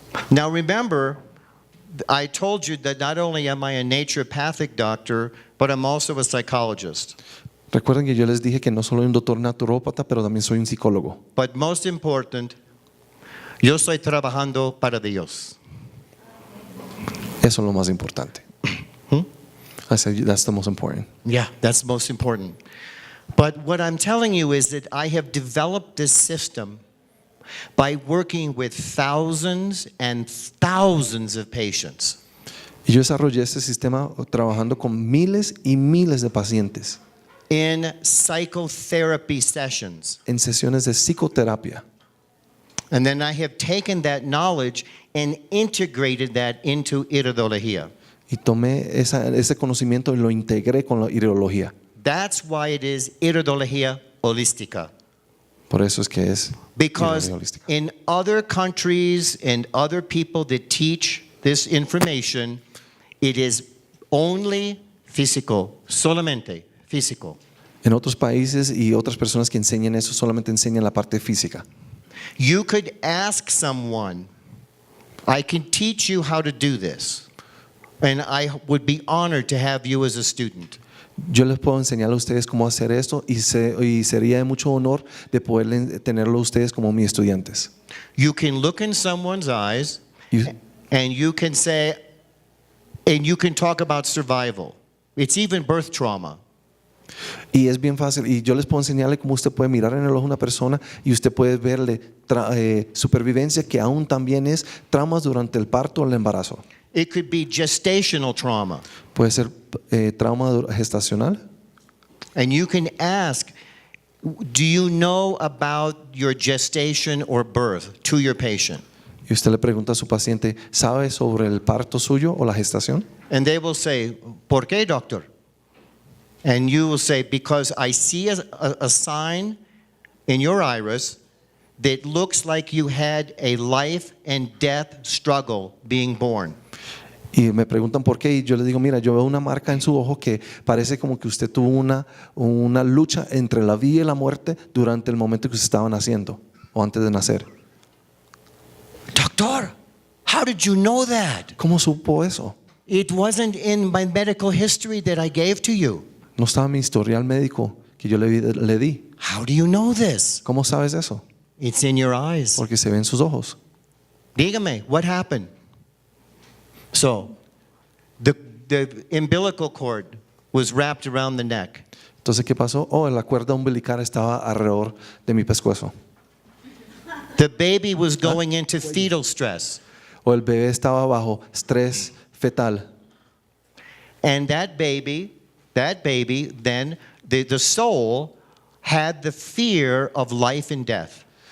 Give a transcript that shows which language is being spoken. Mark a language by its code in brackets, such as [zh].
[en] Now remember, I told you that not only am I a naturopathic doctor, but I'm also a psychologist. [es] Recuerden que yo les dije que no solo soy un doctor naturópata, pero también soy un psicólogo. [en] But most important, [es] yo estoy trabajando para Dios. Eso es lo más importante. [en] I said that's the most important. Yeah, that's most important. But what I'm telling you is that I have developed this system by working with thousands and thousands of patients. [es] Y yo desarrollé este sistema trabajando con miles y miles de pacientes [en] In psychotherapy sessions. [es] en sesiones de psicoterapia. [en] And then I have taken that knowledge and integrated that into iridología. [es] Y tomé ese conocimiento y lo integré con la iridología. [en] That's why it is iridología holística. [es] Por eso es que es [en] Because [es] iridología holística. [en] in other countries and other people that teach this information, it is only [es] físico, solamente físico. En otros países y otras personas que enseñan eso solamente enseñan la parte física. [en] You could ask someone, I can teach you how to do this, and I would be honored to have you as a student. [es] Yo les puedo enseñar a ustedes cómo hacer esto y sería de mucho honor de poder tenerlo a ustedes como mis estudiantes. [en] You can look in someone's eyes You- and you can say, and you can talk about survival. It's even birth trauma. [es] Y es bien fácil. Y yo les puedo enseñarle cómo usted puede mirar en el ojo a una persona y usted puede verle supervivencia, que aún también es traumas durante el parto o el embarazo. [en] It could be gestational trauma. [es] Puede ser trauma gestacional. [en] And you can ask, do you know about your gestation or birth to your patient? [es] Y usted le pregunta a su paciente, ¿sabe sobre el parto suyo o la gestación? [en] And they will say, [es] ¿por qué, doctor? [en] And you will say, because I see a sign in your iris that looks like you had a life and death struggle being born. [es] Y me preguntan por qué y yo les digo, mira, yo veo una marca en su ojo que parece como que usted tuvo una lucha entre la vida y la muerte durante el momento que usted estaba naciendo o antes de nacer. [en] Doctor, how did you know that? [es] ¿Cómo supo eso? [en] It wasn't in my medical history that I gave to you. [es] No estaba en mi historial médico que yo le di. [en] How do you know this? [es] ¿Cómo sabes eso? [en] It's in your eyes. [es] Porque se ve en sus ojos. [en] Dígame, what happened? So, the umbilical cord was wrapped around the neck. [es] Entonces, ¿qué pasó? Oh, la cuerda umbilical estaba alrededor de mi pescuezo. [en] The baby was going into fetal stress. [es] O el bebé estaba bajo estrés fetal. [en] And that baby, then the soul had the fear of life and death.